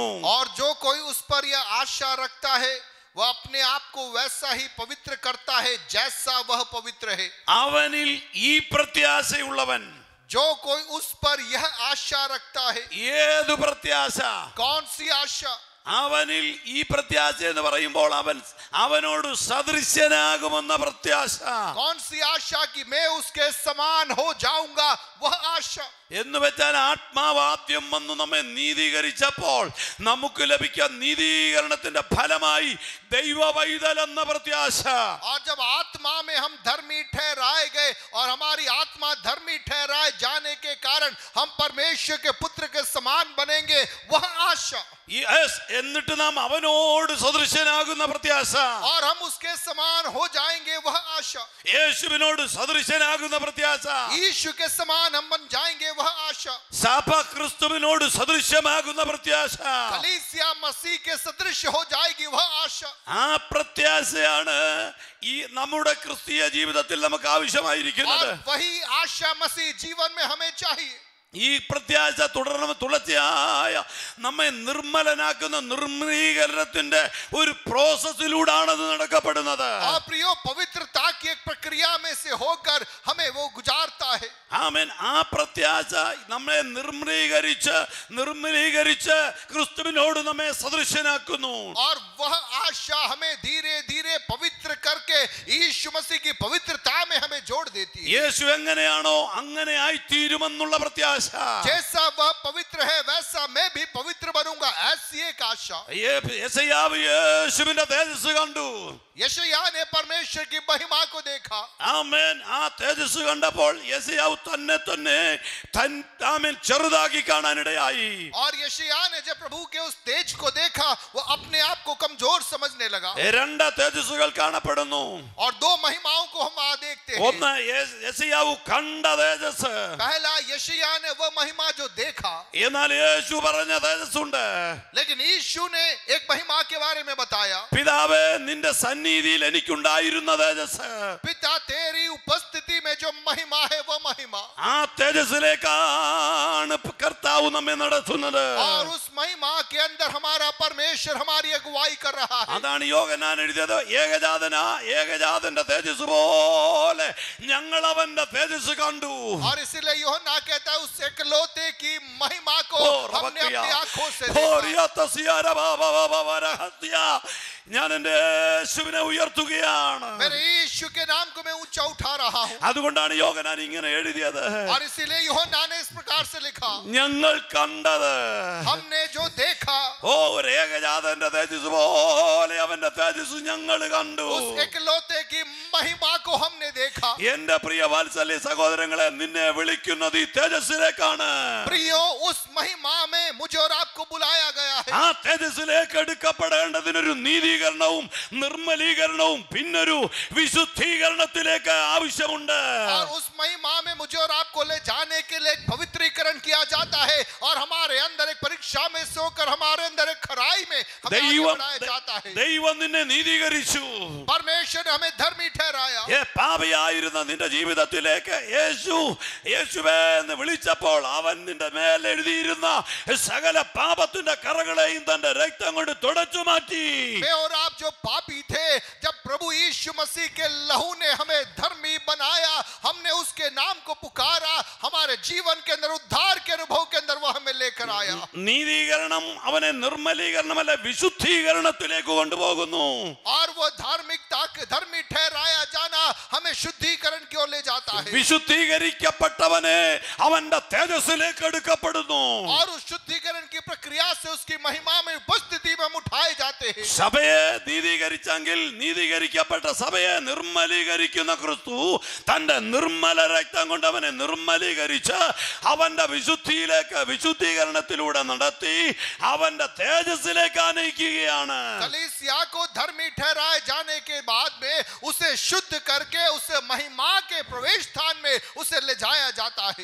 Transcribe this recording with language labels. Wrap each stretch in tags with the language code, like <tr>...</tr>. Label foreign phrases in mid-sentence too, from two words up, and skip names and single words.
<hi>और जो कोई उस पर यह आशा रखता है वह अपने आप को वैसा ही पवित्र करता है जैसा वह पवित्र है.</hi> <ml>അവനിൽ ഈ പ്രത്യാശയുള്ളവൻ,</ml> <hi>जो कोई उस पर यह आशा रखता है.</hi> <ml>ഏതു പ്രത്യാശ?</ml> <hi>कौन सी आशा?</hi> <ml>അവനിൽ ഈ പ്രത്യാശ എന്ന് പറയുമ്പോൾ അവനോട് സദൃശ്യനാകുമെന്ന പ്രത്യാശ.</ml> <hi>कौन सी आशा कि मैं उसके समान हो जाऊंगा, वह आशा.</hi> <ml>എന്ന് വെച്ചാൽ ആത്മാവാദ്യം വന്നു നമ്മെ നീതീകരിച്ചപ്പോൾ നമുക്ക് ലഭിക്കാൻ നീതീകരണത്തിന്റെ ഫലമായി ദൈവവൈതൽ എന്ന പ്രത്യാശ.</ml> <hi>और जब आत्मा में हम धर्मी ठहराए गए और हमारी आत्मा धर्मी ठहराए जाने के कारण हम परमेश्वर के पुत्र के समान बनेंगे, वह आशा.</hi> <ml>എന്നിട്ട് നാം അവനോട് സദൃശ്യനാകുന്ന പ്രത്യാശ.</ml> <hi>और हम उसके समान हो जाएंगे, वह आशा.</hi> <ml>യേശുവിനോട് സദൃശ്യനാകുന്ന പ്രത്യാശ.</ml> <hi>यीशु के समान हम बन जाएंगे, वह आशा.</hi> <ml>സഭ ക്രിസ്തുവിനോട് സദൃശ്യമാകുന്ന പ്രത്യാശ.</ml> <hi>कलीसिया मसीह के सदृश हो जाएगी, वह आशा.</hi> <ml>ആ പ്രത്യാശയാണ് ഈ നമ്മുടെ ക്രിസ്തീയ ജീവിതത്തിൽ നമുക്ക് ആവശ്യമായിരിക്കുന്നത്.</ml> <hi>और वही आशा मसीह जीवन में हमें चाहिए.</hi> <ml>ഈ പ്രത്യാശ തുടർച്ചയായ നമ്മെ നിർമ്മലനാക്കുന്ന നിർമ്മലീകരണത്തിന്റെ ഒരു പ്രോസസ്സിലൂടെയാണ് അത് നടക്കപ്പെടുന്നത്.</ml> <hi>और प्रियो, पवित्रता की एक प्रक्रिया में से होकर हमें वो गुजारता है.</hi> <ml>ആമേൻ. ആ പ്രത്യാശ നമ്മെ നിർമ്മലീകരിച്ച് ക്രിസ്തുവിനോട് നമ്മെ സദൃശ്യനാക്കുന്നു.</ml> <hi>और वह आशा हमें धीरे धीरे पवित्र करके यीशु मसीह की पवित्रता में हमें जोड़ देती है.</hi> <ml>യേശു എങ്ങനെയാണോ അങ്ങനെ ആയിത്തീരുമെന്നുള്ള പ്രത്യാശ.</ml> <hi>जैसा वह पवित्र है वैसा मैं भी पवित्र बनूंगा, ऐसी एक आशा.</hi> <ml>യെശയ്യാവ് യേശുവിന്റെ തേജസ് കണ്ടു.</ml> <hi>यशायाह ने परमेश्वर की महिमा को देखा.</hi> <ml>ആമേൻ. ആ തേജസ് കണ്ടപ്പോൾ യെശയ്യാവ് തന്നെ ആമേൻ ചെറുതാക്കി കാണാനിടയായി.</ml> <hi>और यशायाह ने जब प्रभु के उस तेज को देखा, वो अपने आप को कमजोर समझने लगा.</hi> <ml>രണ്ട് തേജസ്സുകൾ കാണപ്പെടുന്നു.</ml> <hi>और दो महिमाओं को हम वहां देखते हैं.</hi> <ml>ഒന്ന് യെശയ്യാവ് കണ്ട തേജസ്.</ml> <hi>पहला यशायाह ने वह महिमा जो देखा.</hi> <ml>എന്നാൽ യേശു പറഞ്ഞ തേജസ്സുണ്ട്.</ml> <hi>लेकिन यीशु ने एक महिमा के बारे में बताया.</hi> <ml>പിതാവേ, നിന്റെ സന്നിധിയിൽ എനിക്കുണ്ടായിരുന്ന തേജസ്.</ml> <hi>पिता, तेरी उपस्थिति में जो महिमा है वह महिमा.</hi> <ml>ആ തേജസ്സിലേക്കാണ് കർത്താവ് നമ്മെ നടത്തുന്നത്.</ml> <hi>और उस महिमा के अंदर हमारा परमेश्वर हमारी अगुवाई कर रहा है.</hi> <ml>അതാണ് യോഹന്നാൻ എഴുതിയത്. ഏകജാതന്റെ തേജസ് പോലെ ഞങ്ങൾ അവന്റെ തേജസ് കണ്ടു.</ml> <hi>और इसलिए यूहन्ना कहता है, उस एकलौते की महिमा को हमने अपनी आंखों से देखा.</hi> <ml>ഞാൻ എന്റെ യേശുവിനെ ഉയർത്തുകയാണ്.</ml> <hi>मेरे यीशु के नाम को मैं ऊंचा उठा रहा हूं.</hi> <ml>അതുകൊണ്ടാണ് യോഹന്നാൻ ഇങ്ങനെ എഴുതിയത്.</ml> <hi>और इसीलिए यूहन्ना ने इस प्रकार से लिखा,</hi> <ml>ഞങ്ങൾ കണ്ടത്,</ml> <hi>हमने जो देखा,</hi> <ml>ഒരു ഏകജാതന്റെ തേജസ് പോലെ അവന്റെ തേജസ് ഞങ്ങൾ കണ്ടു.</ml> <hi>उस एकलौते की महिमा को हमने देखा.</hi> <ml>എന്റെ പ്രിയ വാത്സല്യ സഹോദരങ്ങളെ, നിന്നെ വിളിക്കുന്നത് ഈ തേജസ്സിലേക്കാണ്.</ml> <hi>प्रियो, उस महिमा में मुझे और आपको बुलाया गया है.</hi> <ml>ആ തേജസ്സിലേക്ക് എടുക്കപ്പെടേണ്ടതിനൊരു നീതീകരണവും നിർമ്മലീകരണവും പിന്നൊരു വിശുദ്ധീകരണത്തിലേക്ക് ആവശ്യമുണ്ട്.</ml> <hi>और उस महिमा में मुझे और आपको ले जाने के लिए एक पवित्रीकरण किया जाता है. और हमारे अंदर एक परीक्षा में से होकर हमारे अंदर एक खराई में हमें आगे बढ़ाया जाता है.</hi> <ml>ദൈവം നിന്നെ നീതീകരിച്ചു.</ml> <hi>परमेश्वर ने हमें धर्मी ठहराया.</hi> <ml>പാപിയായിരുന്ന നിന്റെ ജീവിതത്തിലേക്ക് യേശുവേ എന്ന് വിളിച്ചപ്പോൾ അവൻ നിന്റെ മേൽ എഴുതിയിരുന്ന സകല പാപത്തിന്റെ കറകളെയും തന്റെ രക്തം കൊണ്ട് തുടച്ചു മാറ്റി.</ml> <hi>मैं और आप जो पापी थे, जब प्रभु यीशु मसीह के लहू ने हमें धर्मी बनाया, हमने उसके नाम को पुकारा, हमारे जीवन के अंदर उद्धार के अनुभव के अंदर वो हमें लेकर आया.</hi> <ml>നീതീകരണം അവനെ നിർമ്മലീകരണമല്ല വിശുദ്ധീകരണത്തിലേക്ക് കൊണ്ടുപോകുന്നു.</ml> <hi>और वो धार्मिकता के धर्मी ठहराया जाना हमें शुद्धिकरण की ओर ले जाता है.</hi> <ml>വിശുദ്ധീകരിക്കപ്പെട്ടവനെ അവന്റെ തേജസ്സിലേക്ക് എടുക്കപ്പെടുന്നു.</ml> <hi>और उस शुद्धिकरण की प्रक्रिया से उसकी महिमा में उपस्थिति में हम उठाए जाते हैं.</hi> <ml>സഭയെ നീതീകരിച്ചെങ്കിൽ നീതീകരിക്കപ്പെട്ട സഭയെ നിർമ്മലീകരിക്കുന്ന ക്രിസ്തു തന്റെ നിർമ്മല രക്തം കൊണ്ട് അവനെ നിർമ്മലീകരിച്ച് അവന്റെ വിശുദ്ധീകരണത്തിലൂടെ നടത്തി അവന്റെ തേജസ്സിലേക്ക് ആനയിക്കുകയാണ്.</ml> <hi>कलीसिया को धर्मी ठहराए जाने के बाद में उसे शुद्ध करके उसे महिमा के प्रवेश स्थान में उसे ले जाया जाता है.</hi>